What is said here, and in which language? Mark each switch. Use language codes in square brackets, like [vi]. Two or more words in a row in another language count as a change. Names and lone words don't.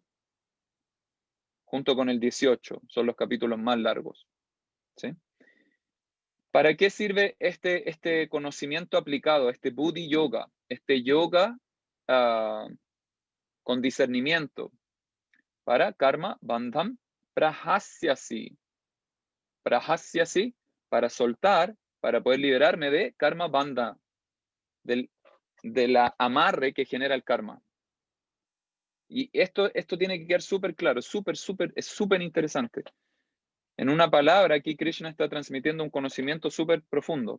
[es] Junto con el 18. Son los capítulos más largos. ¿Sí? ¿Para qué sirve este conocimiento aplicado, este [sa] Buddhi Yoga? [es] Este yoga con discernimiento. [sa] Para karma bandham prahasyasi. Prahasyasi, [es] para soltar, para poder liberarme de [sa] karma bandha, [es] de la amarre que genera el karma. Y esto tiene que quedar súper claro, es súper interesante. En una palabra, aquí Krishna está transmitiendo un conocimiento súper profundo.